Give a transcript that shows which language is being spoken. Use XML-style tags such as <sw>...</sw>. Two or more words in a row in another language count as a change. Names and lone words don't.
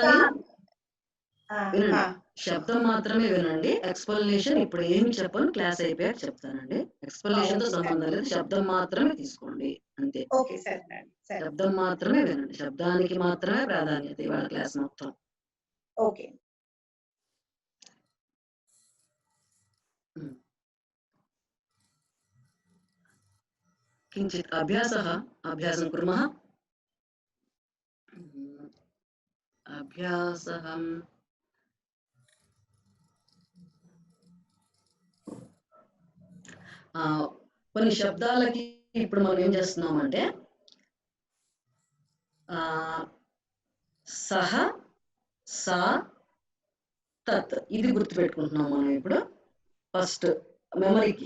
<te>ఆ, వినండి. ఆ, శబ్దం మాత్రమే వినండి. ఎక్స్‌ప్లనేషన్ ఇప్పుడు ఏమి చెప్పను, క్లాస్ అయిపోయాక చెప్తానండి. ఎక్స్‌ప్లనేషన్‌తో ఓకే సార్. సంబంధం లేదు. శబ్దం మాత్రమే తీసుకోండి అంతే. ఓకే సార్. సరే. శబ్దం మాత్రమే వినండి. శబ్దానికి మాత్రమే ప్రాధాన్యత ఇవాళ క్లాస్ మొత్తం. ఓకే.</te> <sa>किञ्चित् अभ्यासं कुर्मः.</sa> <te>अभ्यासः కొన్ని శబ్దాలకి ఇప్పుడు మనం ఏం చేస్తున్నామంటే సహ సా తత్ ఇది గుర్తుపెట్టుకుంటున్నాం మనం ఇప్పుడు ఫస్ట్ మెమరీకి.</te>